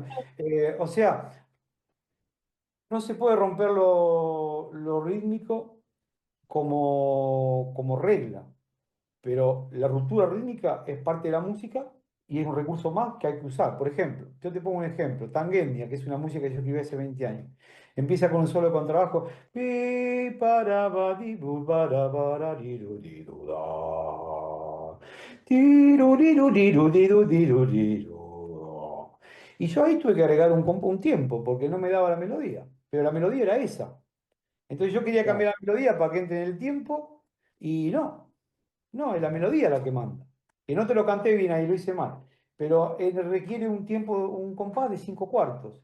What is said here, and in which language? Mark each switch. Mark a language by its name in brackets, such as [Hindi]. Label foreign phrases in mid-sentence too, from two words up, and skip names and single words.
[Spanish] O sea, no se puede romper lo rítmico como regla, pero la ruptura rítmica es parte de la música y es un recurso más que hay que usar. Por ejemplo, yo te pongo un ejemplo, Tangendia, que es una música que yo escribí hace 20 años. Empieza con un solo de contrabajo. Pi, para, ba, di, bu, bara, bara, di, du, di, du, da. Di, du, di, du, di, du, di, du, di, du, di, du. Y yo ahí tuve que agregar un tiempo, porque no me daba la melodía. Pero la melodía era esa. Entonces yo quería Claro. cambiar la melodía para que entre en el tiempo, y no. No, es la melodía la que manda. Que no te lo canté bien ahí, lo hice mal. Pero requiere un tiempo, un compás de 5 cuartos.